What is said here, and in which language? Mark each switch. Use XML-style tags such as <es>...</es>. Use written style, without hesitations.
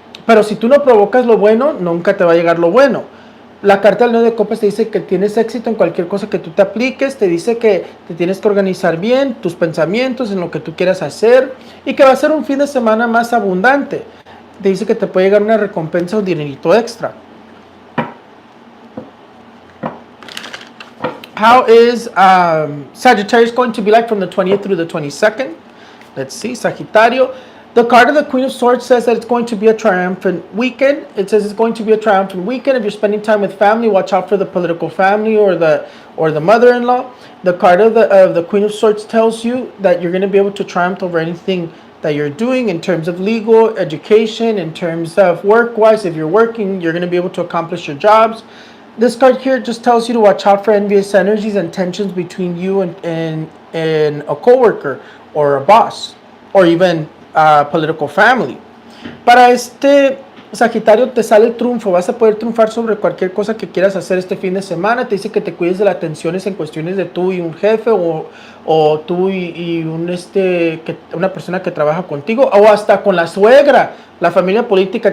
<es>Pero si tú no provocas lo bueno, nunca te va a llegar lo bueno. La carta del 9 de copas te dice que tienes éxito en cualquier cosa que tú te apliques, te dice que te tienes que organizar bien tus pensamientos en lo que tú quieras hacer y que va a ser un fin de semana más abundante. Te dice que te puede llegar una recompensa o un dinerito extra.</es> <en>How is Sagittarius going to be like from the 20th through the 22nd? Let's see, Sagittario. The card of the Queen of Swords says that it's going to be a triumphant weekend. It says it's going to be a triumphant weekend. If you're spending time with family, watch out for the political family or the mother-in-law. The card of the Queen of Swords tells you that you're going to be able to triumph over anything that you're doing in terms of legal, education, in terms of work-wise. If you're working, you're going to be able to accomplish your jobs. This card here just tells you to watch out for envious energies and tensions between you and a coworker or a boss or even political family.</en> <es>Para Sagitario te sale el triunfo, vas a poder triunfar sobre cualquier cosa que quieras hacer este fin de semana. Te dice que te cuides de las tensiones en cuestiones de tú y un jefe o tú y una persona que trabaja contigo o hasta con la suegra, la familia política.</es>